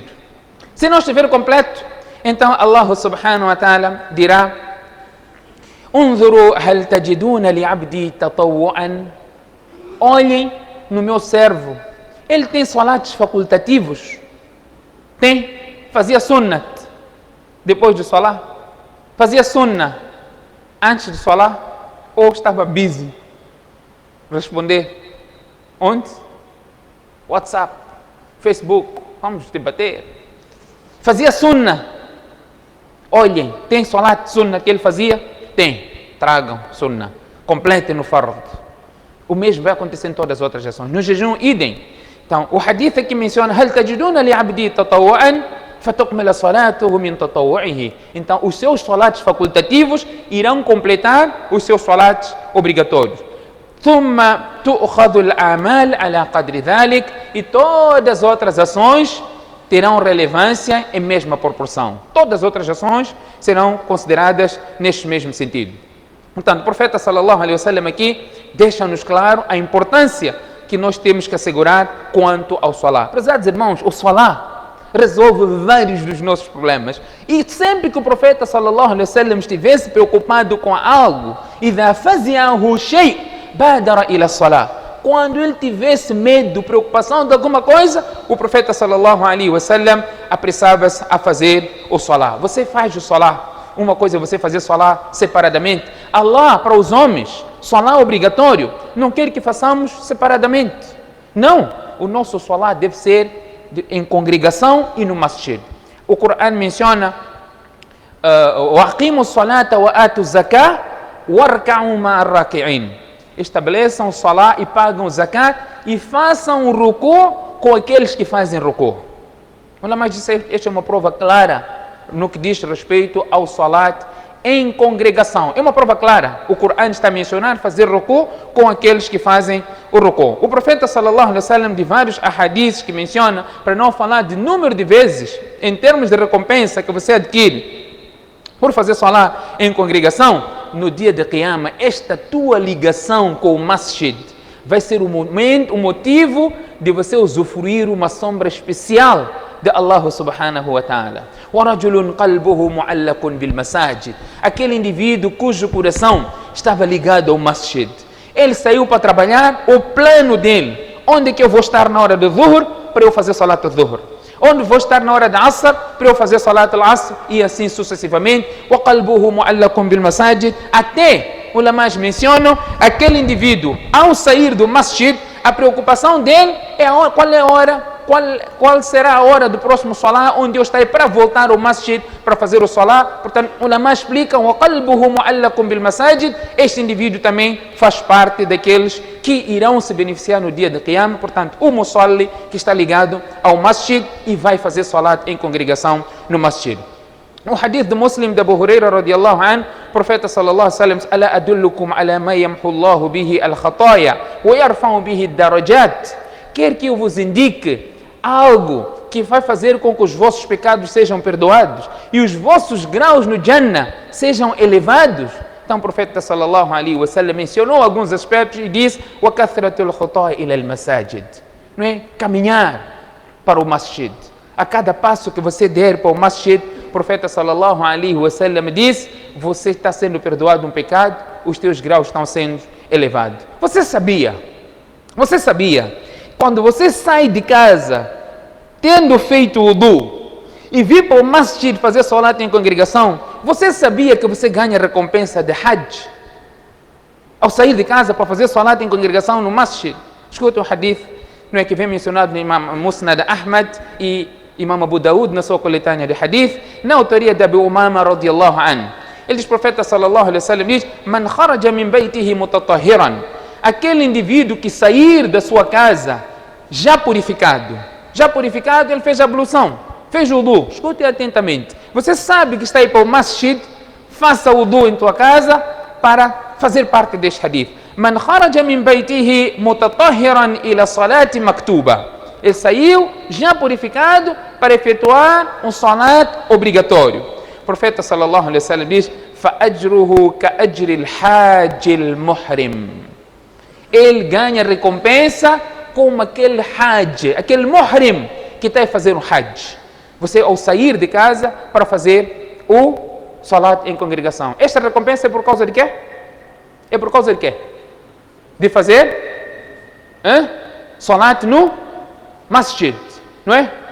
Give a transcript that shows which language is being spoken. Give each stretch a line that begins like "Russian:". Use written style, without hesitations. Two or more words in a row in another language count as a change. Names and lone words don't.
Portuguese: Se não estiver completo, então Allah
Arabic: سبحانه وتعالى
Portuguese: dirá,
Arabic: انظروا هل تجدون لعبدي تطوعا,
Portuguese: olhem no meu servo, ele tem salats facultativos? Tem? Fazia sunnat depois do salat? Fazia sunnah antes do salat? Ou estava busy? Responder onde? WhatsApp, Facebook, vamos debater. Fazia sunnah. Olhem, tem salat sunnah que ele fazia? Tem. Tragam sunnah. Completem no fard. O mesmo vai acontecer em todas as outras ações. No jejum, idem. Então, o hadith aqui menciona,
Arabic: هل تجدون لعبدي تطوعا فتكمل صلاته من تطوعه.
Portuguese: Então, os seus salats facultativos irão completar os seus salats obrigatórios.
Arabic: ثم تؤخذ الأعمال على قدر ذلك,
Portuguese: e todas as outras ações terão relevância em mesma proporção. Todas as outras ações serão consideradas neste mesmo sentido. Portanto, o profeta
Arabic: صلى الله عليه وسلم
Portuguese: aqui deixa-nos claro a importância que nós temos que assegurar quanto ao salah. Prezados irmãos, o salah resolve vários dos nossos problemas. E sempre que o profeta
Arabic: صلى الله عليه وسلم
Portuguese: estivesse preocupado com algo,
Arabic: إذا فزعه شيء بادر إلى الصلاة.
Portuguese: Quando ele tivesse medo, preocupação de alguma coisa, o profeta
Arabic: صلى الله عليه وسلم
Portuguese: apressava-se a fazer o salah. Você faz o salah. Uma coisa é você fazer salah separadamente. Allah, para os homens, salah obrigatório, não quer que façamos separadamente. Não, o nosso salah deve ser em congregação e no masjid. O Corão menciona
Arabic: وَأَقِيمُوا الصَّلَاةَ وَآتُوا الزَّكَاةَ وَارْكَعُوا مَعَ الرَّاكِعِينَ.
Portuguese: Estabeleçam o salah e pagam o zakat e façam o ruku com aqueles que fazem ruku. Mas esta é uma prova clara no que diz respeito ao salat em congregação. É uma prova clara. O Corão está a mencionar fazer ruku com aqueles que fazem o ruku. O profeta
Arabic: صلى الله عليه وسلم,
Portuguese: de vários ahadiths que menciona, para não falar de número de vezes, em termos de recompensa que você adquire por fazer salat em congregação, no dia de Qiyamah, esta tua ligação com o masjid vai ser o motivo de você usufruir uma sombra especial de Allah
Arabic: سبحانه وتعالى. وَرَجُلٌ قَلْبُهُ مُعَلَّقٌ بِالْمَسَاجِدِ.
Portuguese: Aquele indivíduo cujo coração estava ligado ao masjid. Ele saiu para trabalhar, o plano dele, onde que eu vou estar na hora do dhuhr para eu fazer
Arabic: صلاة الظهر?
Portuguese: Onde vou estar na hora da asr para eu fazer
Arabic: صلاة العصر?
Portuguese: E assim sucessivamente.
Arabic: وَقَلْبُهُ مُعَلَّقٌ بِالْمَسَاجِدِ.
Portuguese: Até, ulamás mencionam, aquele indivíduo, ao sair do masjid, a preocupação dele é qual é a hora, qual será a hora do próximo salah, onde eu estarei para voltar ao masjid para fazer o salah. Portanto, ulamás explicam,
Arabic: وَقَلْبُهُ مُعَلَّقٌ بِالْمَسَاجِدِ.
Portuguese: Este indivíduo também faz parte daqueles que irão se beneficiar no dia de Qiyamah. Portanto, o musalli que está ligado ao masjid e vai fazer salat em congregação no masjid. No hadith do Muslim de Abu Huraira
Arabic: رضي الله عنه,
Portuguese: o profeta
Arabic: صلى الله عليه وسلم ألا أدلكم على ما يمحو الله به الخطايا ويرفع به الدرجات.
Portuguese: Quer que eu vos indique algo que vai fazer com que os vossos pecados sejam perdoados e os vossos graus no Jannah sejam elevados? Então o profeta
Arabic: صلى الله عليه وسلم
Portuguese: mencionou alguns aspectos e diz:
Arabic: وكثرة الخطا إلى المساجد.
Portuguese: Não é? Caminhar para o masjid. A cada passo que você der para o masjid, o profeta
Arabic: صلى الله عليه وسلم
Portuguese: diz: você está sendo perdoado um pecado, os teus graus estão sendo elevados. Você sabia? Quando você sai de casa, tendo feito o wudu e vir para o masjid fazer salat em congregação, você sabia que você ganha recompensa de hajj? Ao sair de casa para fazer salat em congregação no masjid. Escuta o hadith, não é, que vem mencionado no Imam Musnad Ahmad e Imam Abu Daud na sua coletânea de hadith, na autoria de Abu Umama
Arabic: رضي الله عنه.
Portuguese: Ele diz, profeta
Arabic: صلى الله عليه وسلم
Portuguese: diz:
Arabic: من خرج من بيته متطهرا.
Portuguese: Aquele indivíduo que sair da sua casa já purificado, ele fez a ablução, fez o wudu. Escute atentamente. Você sabe que está aí para o masjid, faça o wudu em tua casa para fazer parte deste hadith.
Arabic: من خرج من بيته متطهرا إلى صلاة مكتوبة.
Portuguese: Ele saiu já purificado para efetuar um salat obrigatório. O profeta
Arabic: صلى الله عليه وسلم
Portuguese: diz:
Arabic: فَأَجْرُهُ كَأَجْرِ الْحَاجِ الْمُحْرِمِ.
Portuguese: Ele ganha recompensa como aquele hajj, aquele muhrim que está a fazer um hajj. Você ao sair de casa para fazer o salat em congregação. Esta recompensa é por causa de quê? É por causa de quê? De fazer salat no masjid, não é?